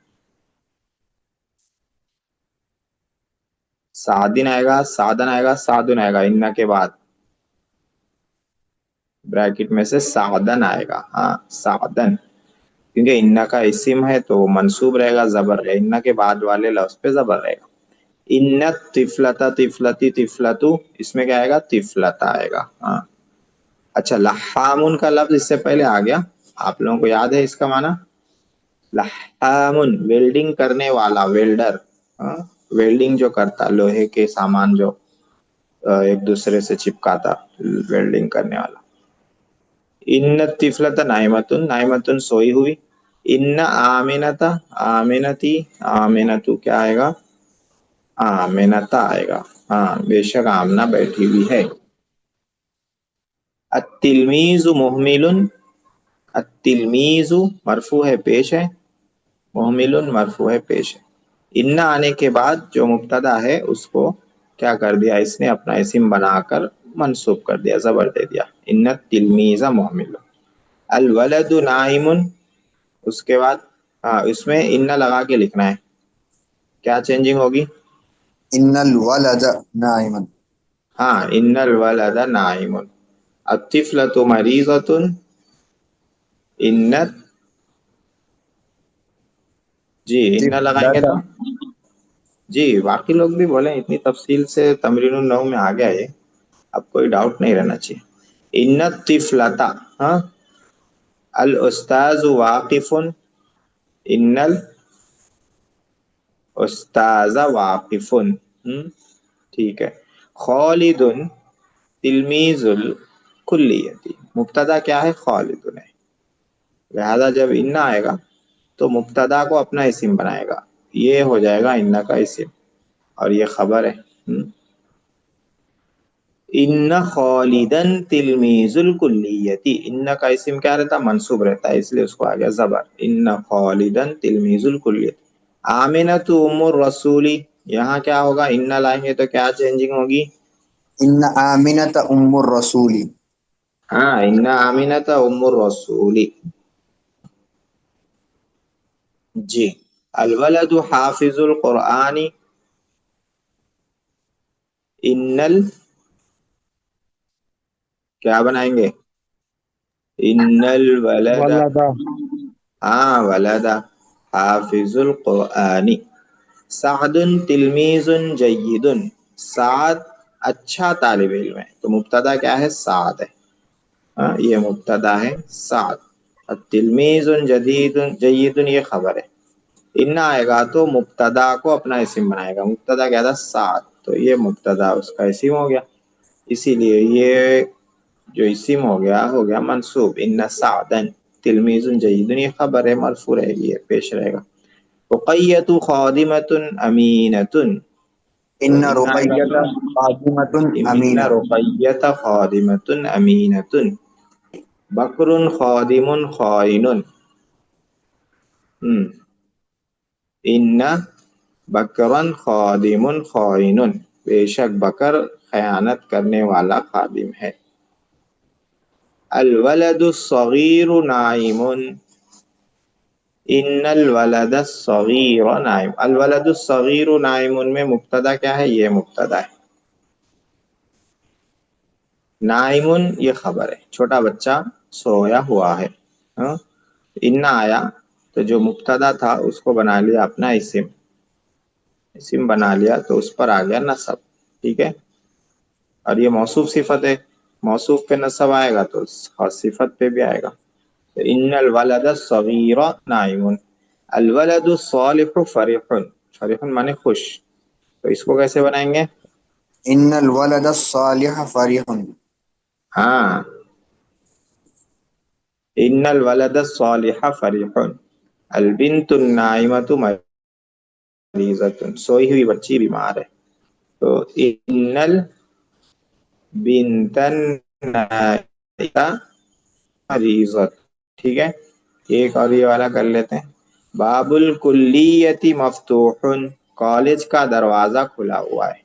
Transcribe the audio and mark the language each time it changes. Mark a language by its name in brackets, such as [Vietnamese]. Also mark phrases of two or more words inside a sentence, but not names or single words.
[Urdu] سعدن آئے گا، سعدن آئے گا، سعدن آئے گا ان کے بعد بریکٹ میں سے سعدن آئے گا. ہاں سعدن، کیونکہ ان کا اسم ہے تو وہ منصوب رہے گا، زبر ہے. ان کے بعد والے لفظ پہ زبر رہے گا. [Arabic] ان طفلتا طفلتی طفلتو، [Urdu] اس میں کیا آئے گا؟ طفلتا آئے گا. ہاں اچھا. لحامن کا لفظ اس سے پہلے آ گیا، آپ لوگوں کو یاد ہے اس کا معنی؟ لحامن ویلڈنگ کرنے والا، ویلڈر. ویلڈنگ جو کرتا، لوہے کے سامان جو ایک دوسرے سے چپکاتا، ویلڈنگ کرنے والا. [Arabic] ان طفلت نائمتن، نائمتن [Urdu] سوئی ہوئی. [Arabic] ان آمنتا آمنتی، آمنتو [Urdu] کیا آئے گا؟ آمنتا آئے گا. ہاں بے شک آمنہ بیٹھی ہوئی ہے. [Arabic] التلمیذ محمل، [Urdu] التلمیذ مرفوع ہے پیش ہے، محمل مرفوع ہے پیش ہے. ان آنے کے بعد جو مبتدا ہے اس کو کیا کر دیا؟ اس نے اپنا اسم بنا کر منصوب کر دیا، زبر دے دیا. [Arabic] ان التلمیذ محمل. الولد نائم، [Urdu] اس کے بعد اس میں ان لگا کے لکھنا ہے. کیا چینجنگ ہوگی؟ [Arabic] ان الولد نائم. ہاں ان الولد نائم. الطفلۃ مریضۃ، [Urdu] ان جی ان لگائیں گے تو جی باقی لوگ بھی بولیں. اتنی تفصیل سے [Arabic] تمرین النحو [Urdu] میں آ گیا ہے، اب کوئی ڈاؤٹ نہیں رہنا چاہیے. [Arabic] ان الطفلۃ، ہاں الاستاذ واقف، ان الاستاذ واقف. [Urdu] ٹھیک ہے. [Arabic] خالد تلمیذ الکلیۃ، [Urdu] مبتدا کیا ہے؟ خالد ہے. لہذا جب ان آئے گا تو مبتدا کو اپنا اسم بنائے گا، یہ ہو جائے گا ان کا اسم، اور یہ خبر ہے. [Arabic] ان خالدن تلمیذ الکلیۃ، [Urdu] ان کا اسم کیا رہتا؟ منصوب رہتا ہے، اس لیے اس کو آ گیا زبر. [Arabic] ان خالدن تلمیذ الکلیۃ. آمنۃ ام الرسول، [Urdu] یہاں کیا ہوگا؟ ان لائیں گے تو کیا چینجنگ ہوگی؟ [Arabic] إن آمنة أم الرسول. हाँ, إن آمنة أم الرسول. जी। الولد حافظ القرآن. [Urdu] इन्नल کیا بنائیں گے? [Arabic] إن الولد. वलदा हाँ, الولد حافظ القرآن. سعد تلمیذ جید. [Urdu] سعد اچھا طالب علم ہے، تو مبتدا کیا ہے? سعد ہے۔ ہاں، یہ مبتدا ہے سعد. और [Arabic] تلمیذ جدید جید [Urdu] یہ خبر ہے. इन्ना آئے گا تو مبتدا کو اپنا اسم بنائے گا. مبتدا کیا تھا? سعد، تو یہ مبتدا اس کا اسم ہو گیا، اسی لیے یہ جو اسم ہو گیا منصوب. [Arabic] إن سعدا تلمیذ جید [Urdu] یہ خبر ہے، مرفوع رہے گی، یہ پیش رہے گا. [Arabic] رقیة خادمة أمینة, तो इन्न [Urdu] इन्ना आएगा [Arabic] रुक़य्यत [Urdu] तो [Arabic] खादिमतुन इन्ना अमीना। رقیة خادمة أمینة. بکر خادم خائن. إن بکرا خادم خائن, [Urdu] بے شک بکر خیانت کرنے والا خادم ہے. [Arabic] الولد صغیر نائم. إن الولد صغیر نائم. الولد صغیر نائم [Urdu] میں مبتدا کیا ہے؟ یہ مبتدا ہے. नाइमुन یہ خبر ہے، چھوٹا بچہ سویا ہوا ہے. हाँ? इन्ना آیا تو جو مبتدا تھا اس کو بنا لیا اپنا اسم. اسم بنا لیا تو اس پر آ گیا نصب. ٹھیک ہے. اور یہ موصوف صفت ہے، موصوف پہ نصب آئے گا تو صفت پہ بھی آئے گا. [Arabic] तो إن الولد صغیر نائم. الولد صالح فریح. [Urdu] فریح معنی خوش، تو اس کو کیسے بنائیں گے? [Arabic] إن الولد صالح فریح. हाँ, إن الولد صالح فریح. البنت نائمة مریضة, [Urdu] سوئی ہوئی بچی بیمار ہے. [Arabic] तो إن البنت نائمة مریضة. [Urdu] ٹھیک ہے۔ ایک اور یہ والا کر لیتے ہیں. [Arabic] باب الکلیة مفتوح, [Urdu] کالج کا دروازہ کھلا ہوا ہے.